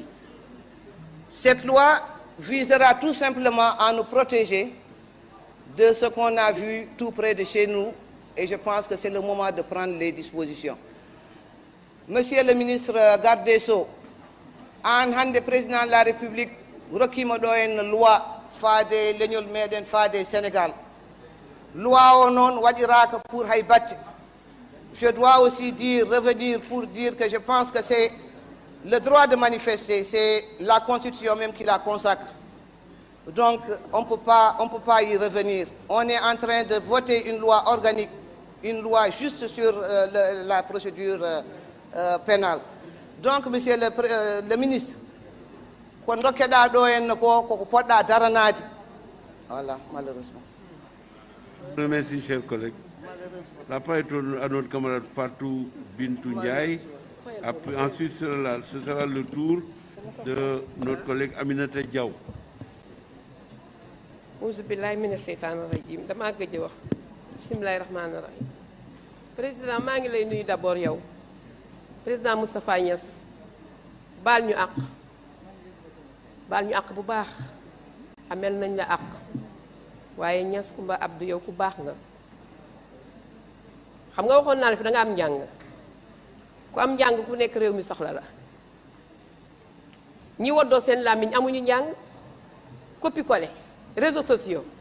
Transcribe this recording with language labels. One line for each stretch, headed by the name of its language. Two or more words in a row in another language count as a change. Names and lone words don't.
French: Cette loi visera tout simplement à nous protéger de ce qu'on a vu tout près de chez nous, et je pense que c'est le moment de prendre les dispositions. Monsieur le ministre garde des Sceaux,
Fula: en hande
French: président de la République,
Fula: rokkima ɗo en loi faade leñol meɗen faade Sénégal. Loi o noon waɗiraka pour hay bacce.
French: Je dois aussi revenir pour dire que je pense que c'est le droit de manifester, c'est la Constitution même qui la consacre. Donc, on peut pas y revenir. On est en train de voter une loi organique, une loi juste sur la procédure pénale. Donc, monsieur le ministre,
Fula: ko dokkeɗa ɗo henna ko poɗɗa daranade.
French: Voilà, malheureusement. Merci, chers collègues. La parole est à notre camarade Fatou Bintou Ndiaye. Ensuite, ce sera le tour de notre collègue Aminata Diaw.
Arabic: أعوذ بالله من الشيطان الرجيم
Wolof: damaa gëj a wax
Arabic: بسم الله الرحمن الرحيم
Wolof: président maa ngi lay nuyu d'abord yow président Moustapha Niasse baal ñu àq bu baax amel nañ la àq waaye Niasse Kumba Abdou yow ku baax nga xam nga waxoon naa la fi da nga am njàng ku am njàng ku nekk réew mi soxla la ñi woddoo seen làmmiñ amuñu njàng
French: copier-coller réseaux sociaux